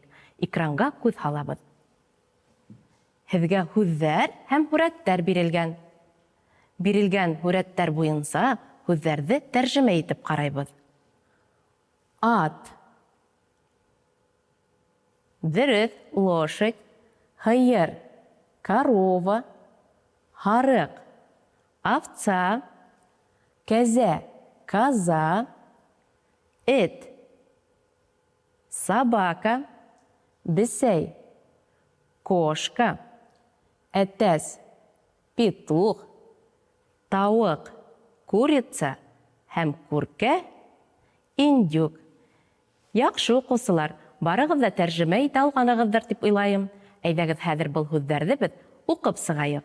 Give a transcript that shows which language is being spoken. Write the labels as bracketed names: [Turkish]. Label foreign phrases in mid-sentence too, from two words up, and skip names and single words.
[Tatar] Экранга күз һалабыз. Һезгә сүзләр һәм хүрәттәр бирелгән. Бирелгән хүрәттәр буенча сүзләрне тәрҗемә итеп карайбыз. Ат. Дөрес, [Russian] лошадь. [Tatar] Һыер. Корова. Һарык. [Russian] Овца. Кәзә. Коза. Эт. Собака. [Tatar] Бесәй. Кошка. Әтәс. Петух. Тауык. Курица. Һәм күркә. Индюк. Яхшы укучылар, барыгыз да тәрҗемә итә алганыгыздыр дип уйлайм. Әйдәгез хәзер бул сүзләрне без укып сыгайык.